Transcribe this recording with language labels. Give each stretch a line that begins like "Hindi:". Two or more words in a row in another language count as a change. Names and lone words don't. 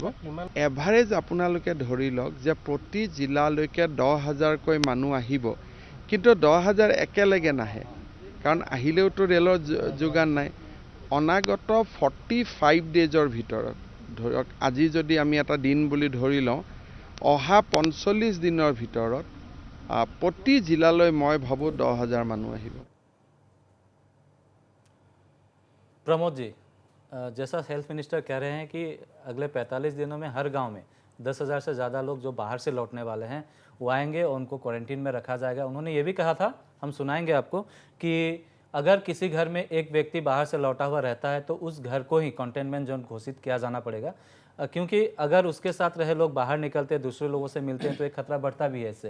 Assamese: এভাৰেজ আপোনালোকে ধৰি লওক যে প্ৰতি জিলালৈকে 10,000কৈ মানুহ আহিব, কিন্তু 10,000 একেলগে নাহে, কাৰণ আহিলেওতো ৰেলৰ যোগান নাই। অনাগত 45 ডেজৰ ভিতৰত, ধৰক আজি যদি আমি এটা দিন বুলি ধৰি লওঁ, অহা 45 দিনৰ ভিতৰত প্ৰতি জিলালৈ মই ভাবোঁ 10,000 মানুহ আহিব।
Hindi: प्रमोद जी, जैसा
English: health minister
Hindi: कह रहे हैं कि अगले 45 दिनों में हर गांव में 10,000 से ज़्यादा लोग जो बाहर से लौटने वाले हैं वो आएंगे और उनको क्वारंटीन में रखा जाएगा। उन्होंने ये भी कहा था, हम सुनाएंगे आपको, कि अगर किसी घर में एक व्यक्ति बाहर से लौटा हुआ रहता है तो उस घर को ही
English: containment zone
Hindi: घोषित किया जाना पड़ेगा, क्योंकि अगर उसके साथ रहे लोग बाहर निकलते हैं, दूसरे लोगों से मिलते हैं तो एक खतरा बढ़ता भी है इससे।